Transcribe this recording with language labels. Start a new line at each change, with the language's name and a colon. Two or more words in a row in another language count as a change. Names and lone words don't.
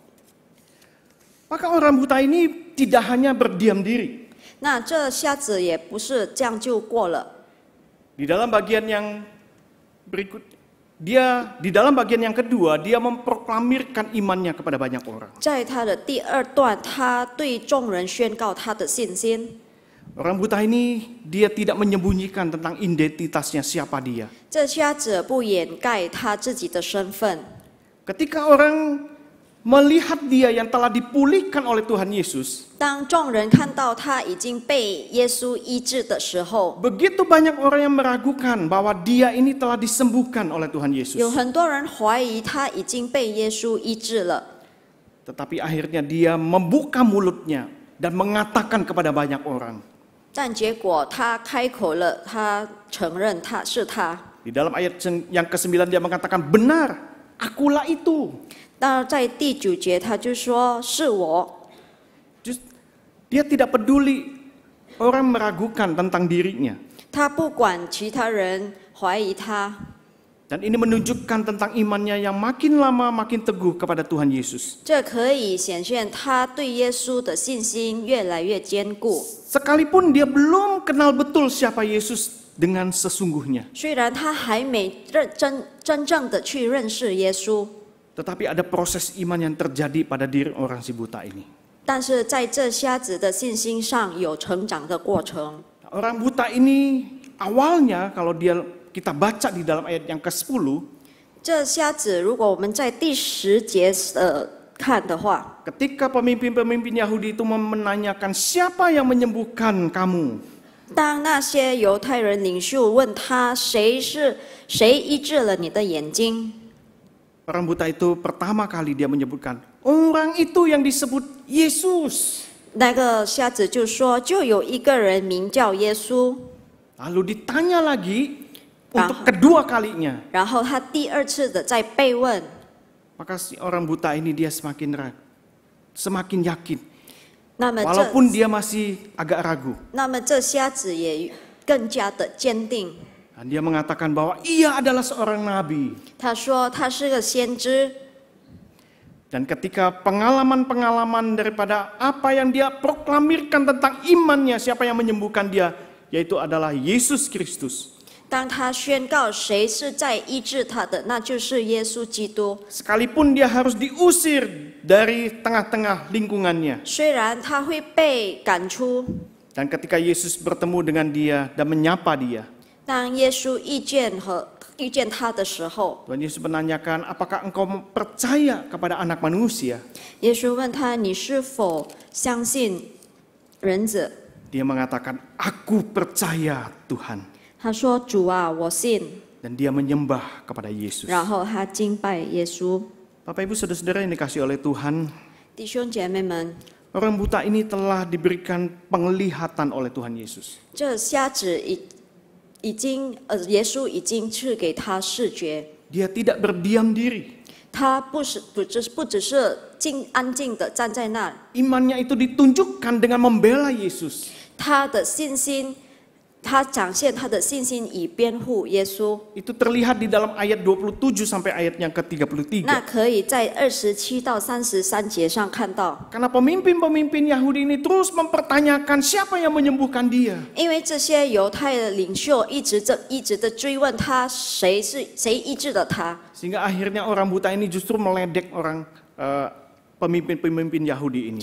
Indonesian: maka orang buta ini tidak hanya berdiam diri.
Chinese: 那这瞎子也不是这样就过了。
Indonesian: Di dalam bagian yang berikut, di dalam bagian yang kedua, dia memproklamirkan imannya kepada banyak orang.
Chinese: 在他的第二段，他对众人宣告他的信心。
Indonesian: Orang buta ini dia tidak menyembunyikan tentang identitasnya siapa dia.
Chinese: 这瞎子不掩盖他自己的身份。
Indonesian: Ketika orang melihat dia yang telah dipulihkan oleh Tuhan Yesus,
Chinese: 当众人看到他已经被耶稣医治的时候，
Indonesian: begitu banyak orang yang meragukan bahwa dia ini telah disembuhkan oleh Tuhan
Chinese: 有
Indonesian: Yesus.
Chinese: 很多人怀疑他已经被耶稣医治了。
Indonesian: Tetapi akhirnya dia membuka mulutnya dan mengatakan kepada banyak orang.
Chinese: 但结果他开口了，他承认他是他。
Indonesian: Di dalam ayat yang ke-9 dia mengatakan, benar, akulah itu.
Chinese: 那在第9节他就说是我。
Indonesian: Dia tidak peduli orang meragukan tentang dirinya.
Chinese: 他不管其他人怀疑他。
Indonesian: Dan ini menunjukkan tentang imannya yang makin lama makin teguh kepada Tuhan Yesus.
Chinese: 这可以显现他对耶稣的信心越来越坚固。
Indonesian: Sekalipun dia belum kenal betul siapa Yesus dengan sesungguhnya.
Chinese: 虽然他还没真正的去认识耶稣，
Indonesian: Tetapi ada proses iman yang terjadi pada diri orang si buta ini.
Chinese: 但是在这瞎子的信心上有成长的过程。
Indonesian: Orang buta ini awalnya kalau kita baca di dalam ayat yang ke-10,
Chinese: 这瞎子如果我们在第10节看的话，
Indonesian: ketika pemimpin-pemimpin Yahudi itu menanyakan siapa yang menyembuhkan kamu,
Chinese: 当那些犹太人领袖问他谁医治了你的眼睛，
Indonesian: orang buta itu pertama kali dia menyebutkan orang itu yang disebut Yesus.
Chinese: 那个瞎子就说，就有一个人名叫耶稣。
Indonesian: Lalu ditanya lagi untuk kedua kalinya.
Chinese: 然后他第2次的再被问，
Indonesian: Maka si orang buta ini dia semakin yakin.
Chinese: 那么
Indonesian: Walaupun dia masih agak ragu.
Chinese: 这瞎子也更加的坚定。
Indonesian: Dan dia mengatakan bahwa ia adalah seorang nabi.
Chinese: 他说他是个先知。
Indonesian: Dan ketika pengalaman-pengalaman daripada apa yang dia proklamirkan tentang imannya, siapa yang menyembuhkan dia, yaitu adalah Yesus Kristus.
Chinese: 当他宣告谁是在医治他的，那就是耶稣基督。
Indonesian: Sekalipun dia harus diusir dari tengah-tengah lingkungannya.
Chinese: 虽然他会被赶出，
Indonesian: Dan ketika Yesus bertemu dengan dia dan menyapa dia,
Chinese: 当耶稣遇见他的时候，
Indonesian: Tuhan Yesus menanyakan, apakah engkau percaya kepada anak manusia?
Chinese: 耶稣问他：“你是否相信人子？”
Indonesian: Dia mengatakan, aku percaya Tuhan.
Chinese: 他说：“主啊，我信。”
Indonesian: Dan dia menyembah kepada Yesus.
Chinese: 然后他敬拜耶稣。
Indonesian: Bapak Ibu Saudara-saudara yang dikasihi oleh Tuhan,
Chinese: 弟兄姐妹们，
Indonesian: orang buta ini telah diberikan penglihatan oleh Tuhan Yesus.
Chinese: 这瞎子耶稣已经赐给他视觉，
Indonesian: Dia tidak berdiam diri.
Chinese: 他不只是安静的站在那，
Indonesian: Imannya itu ditunjukkan dengan membela Yesus.
Chinese: 他的信心，他展现他的信心以辩护耶稣。
Indonesian: Itu terlihat di dalam ayat 27 sampai ayat yang ke-33.
Chinese: 那可以在27到33节上看到，
Indonesian: Karena pemimpin-pemimpin Yahudi ini terus mempertanyakan siapa yang menyembuhkan dia.
Chinese: 因为这些犹太的领袖一直的追问他谁医治了他，
Indonesian: Sehingga akhirnya orang buta ini justru meledek orang pemimpin-pemimpin Yahudi ini.